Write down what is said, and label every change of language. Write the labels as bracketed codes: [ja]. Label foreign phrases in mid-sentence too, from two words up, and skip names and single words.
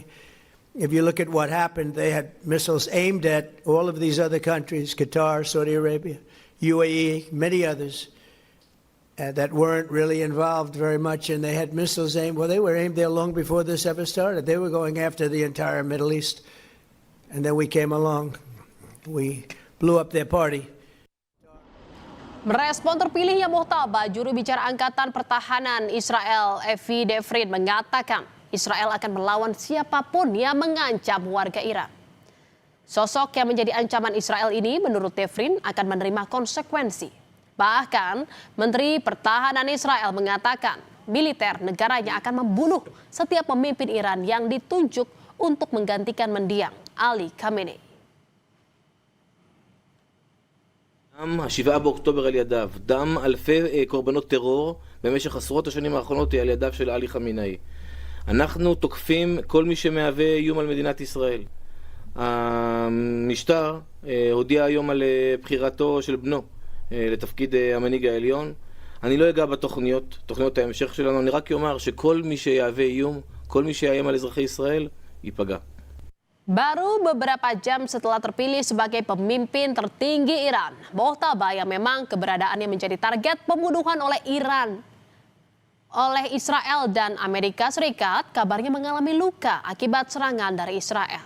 [en] If you look at what happened, they had missiles aimed at all of these other countries, Qatar, Saudi Arabia, UAE, many others, that weren't really involved very much, and they had missiles aimed. Well, they were aimed there long before this ever started. They were going after the entire Middle East. And then we came along. We blew up their party. [id] Merespon terpilihnya Mojtaba, juru bicara Angkatan Pertahanan Israel, Evi Devrin, mengatakan Israel akan melawan siapapun yang mengancam warga Iran. Sosok yang menjadi ancaman Israel ini menurut Devrin akan menerima konsekuensi. Bahkan Menteri Pertahanan Israel mengatakan militer negaranya akan membunuh setiap pemimpin Iran yang ditunjuk untuk menggantikan mendiang Ali Khamenei. [he] ה-7 באוקטובר על ידיו, דם אלפי קורבנות טרור במשך עשרות השנים האחרונות על ידיו של עלי חמינאי. אנחנו תוקפים כל מי שמהווה איום על מדינת ישראל. המשטר הודיע היום על בחירתו של בנו לתפקיד המנהיג העליון. אני לא אגע תוכניות ההמשך שלנו, אני רק אומר שכל מי שיהווה איום, כל מי שיאיים על אזרחי ישראל, ייפגע. [id] Baru beberapa jam setelah terpilih sebagai pemimpin tertinggi Iran, Mojtaba yang memang keberadaannya menjadi target pembunuhan oleh Israel dan Amerika Serikat, kabarnya mengalami luka akibat serangan dari Israel.